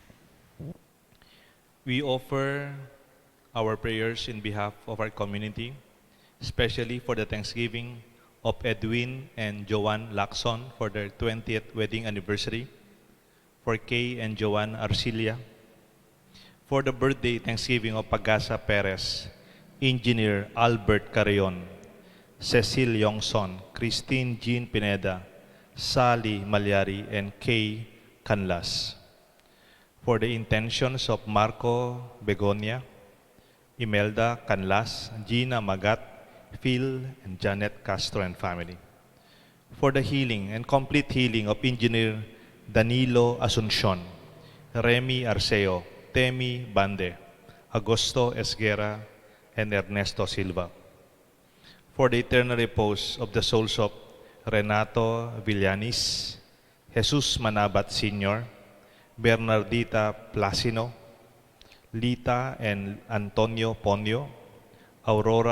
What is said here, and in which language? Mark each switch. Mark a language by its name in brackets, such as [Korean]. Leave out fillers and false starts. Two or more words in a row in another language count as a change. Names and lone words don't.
[English] We offer our prayers in behalf of our community, especially for the Thanksgiving of Edwin and Joanne Lacson for their 20th wedding anniversary, for Kay and Joanne Arcilia, for the birthday Thanksgiving of Pagasa Perez, Engineer Albert Carrion, Cecil Yongson, Christine Jean Pineda, Sally Malyari, and Kay Canlas. For the intentions of Marco Begonia, Imelda Canlas, Gina Magat, Phil and Janet Castro and family. For the healing and complete healing of Engineer Danilo Asuncion, Remy Arceo, Temi Bande, Agosto Esguera, and Ernesto Silva. For the eternal repose of the souls of Renato Villanis, Jesus Manabat Sr., Bernardita Placino, Lita and Antonio Ponyo, Aurora